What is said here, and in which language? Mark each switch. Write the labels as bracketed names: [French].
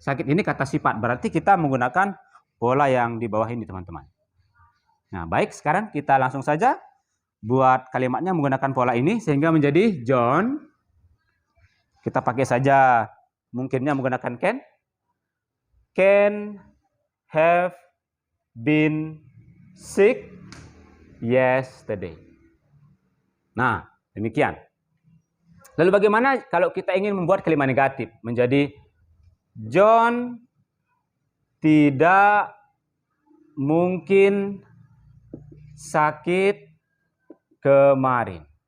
[Indonesian] Sakit ini kata sifat, berarti kita menggunakan pola yang di bawah ini, teman-teman. Nah, baik, sekarang kita langsung saja buat kalimatnya menggunakan pola ini sehingga menjadi John. Kita pakai saja mungkinnya menggunakan can. [English] Can have been sick yesterday. [Indonesian] Nah, demikian. Lalu bagaimana kalau kita ingin membuat kalimat negatif menjadi John tidak mungkin sakit kemarin.